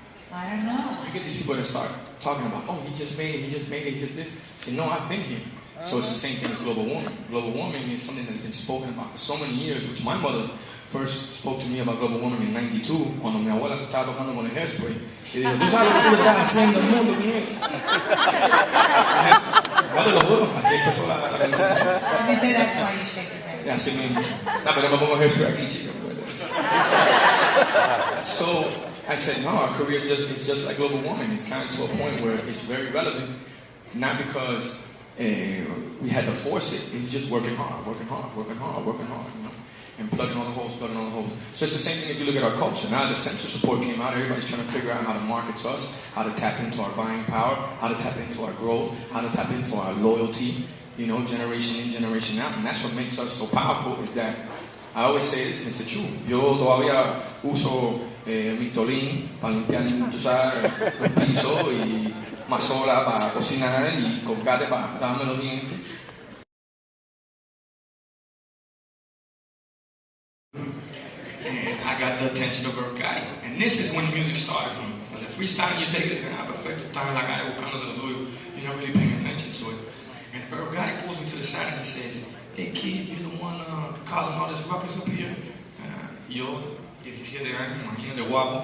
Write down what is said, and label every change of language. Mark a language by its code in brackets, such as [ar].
[en] I don't know. You get these people that start talking about, oh, he just made it, he just this. Say, no, I've been here. So it's the same thing as global warming. Global warming is something that's been spoken about for so many years, which my mother first spoke to me about global warming in 92, [es] cuando mi abuela se estaba tocando con el hairspray. Y dijo, ¿tú sabes lo que tú estás haciendo al mundo con eso? No te lo juro, así empezó la conversación. [en] Maybe that's why you shake your head. [es] Así mismo. No, pero yo me pongo hairspray aquí, chica. [en] So I said, no, our career is just like global warming. It's kind of to a point where it's very relevant, not because we had to force it. It's just working hard, you know, and plugging all the holes. So it's the same thing if you look at our culture. Now the census report came out, everybody's trying to figure out how to market to us, how to tap into our buying power, how to tap into our growth, how to tap into our loyalty, you know, generation in, generation out. And that's what makes us so powerful is that, I always say this, and it's the truth. [es] Yo todavía uso Mistolín para limpiar, tú sabes, los pisos y mazola para cocinar y colgate para darme los dientes. [en] And I got the attention of Earth Guy. And this is when music started for me. Because if freestyling, you take it, and I perfect the time like I [es] buscando de lo tuyo, [en] you're not really paying attention to it. And Earth Guy pulls me to the side and he says, hey kid, you're the one causing all this ruckus up here. [es] Yo, 17 años, imagínate guapo.